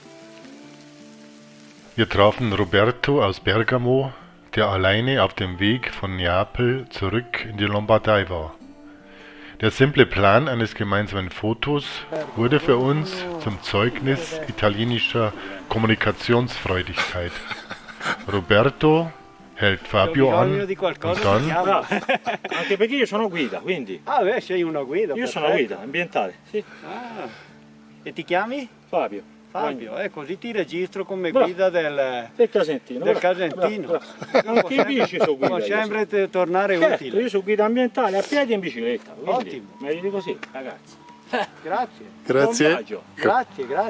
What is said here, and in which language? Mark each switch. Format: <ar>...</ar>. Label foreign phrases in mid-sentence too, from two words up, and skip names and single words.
<de>Wir trafen Roberto aus Bergamo, der alleine auf dem Weg von Neapel zurück in die Lombardei war. Der simple Plan eines gemeinsamen Fotos wurde für uns zum Zeugnis italienischer Kommunikationsfreudigkeit. Roberto hält Fabio an und dann</de> <it>Anche perché io sono guida, quindi. Ah, beh, sei una guida. Io sono perfetto. guida ambientale, sì. Ah. E ti chiami? Fabio. Fabio, così ti registro come Bravo. guida del Casentino. del bravo, Casentino. bravo. Anche in bici sono guida. Può io sempre tornare Certo, utile. io sono guida ambientale a piedi e in bicicletta. Quindi, Ottimo. meglio di così, ragazzi. Grazie, Buon Grazie. viaggio. grazie, grazie.</it>